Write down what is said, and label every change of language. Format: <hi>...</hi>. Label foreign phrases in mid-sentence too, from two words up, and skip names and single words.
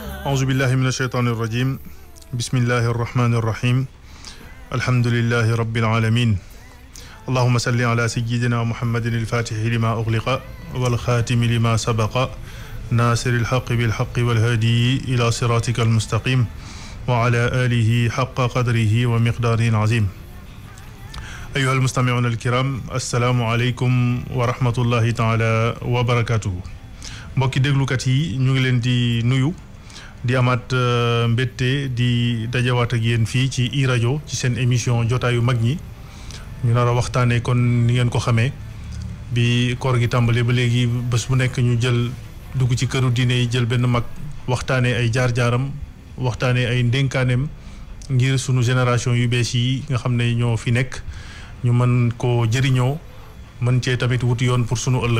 <ar>أعوذ بالله من الشيطان الرجيم بسم الله الرحمن الرحيم الحمد لله رب العالمين اللهم صل على سيدنا محمد الفاتح لما أغلق والخاتم لما سبق ناصر الحق بالحق والهادي إلى صراطك المستقيم وعلى آله حق قدره ومقداره العظيم أيها المستمعون الكرام السلام عليكم ورحمة الله تعالى وبركاته</ar> <wo>mbokki déglukat yi ñu ngi leen di nuyu di amaat mbette di dajawaat ak yéen fii ci iRadio ci seen émission jotaayu mag ñi ñu nar a waxtaanee kon ni ngeen ko xamee bi koor gi tàmbalee ba léegi bés bu nekk ñu jël dugg ci këru diine yi jël benn mag waxtaanee ay jaar-jaaram waxtaanee ay ndénkaaneem ngir sunu génération yu bees yi nga xam ne ñoo fi nekk ñu mën koo jëriñoo mën cee tamit wuti yoon pour sunu ëllëg.</wo>